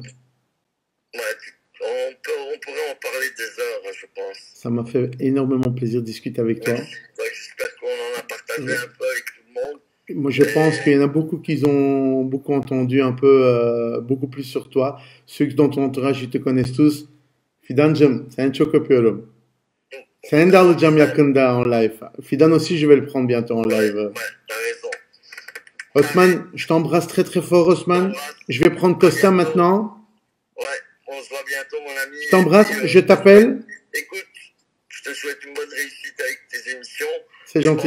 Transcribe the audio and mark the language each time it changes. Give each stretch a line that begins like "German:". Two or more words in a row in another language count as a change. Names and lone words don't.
French: Ouais, on pourrait en parler des heures, je pense. Ça m'a fait énormément plaisir de discuter avec toi. Ouais, j'espère qu'on en a partagé un peu avec tout le monde. Moi, je pense qu'il y en a beaucoup qui ont beaucoup entendu un peu, beaucoup plus sur toi. Ceux dans ton entourage, ils te connaissent tous.
Turkish: Fidancığım, seni çok öpüyorum. Seni de alacağım yakında
French: en live. Fidan aussi, je vais le prendre bientôt en live. Ouais, t'as raison. Osman, je t'embrasse très très fort, Osman. Je vais prendre Costa maintenant. Ouais, on se voit bientôt, mon ami. Je t'embrasse, je t'appelle. Écoute, je te souhaite une bonne réussite avec tes émissions. C'est gentil.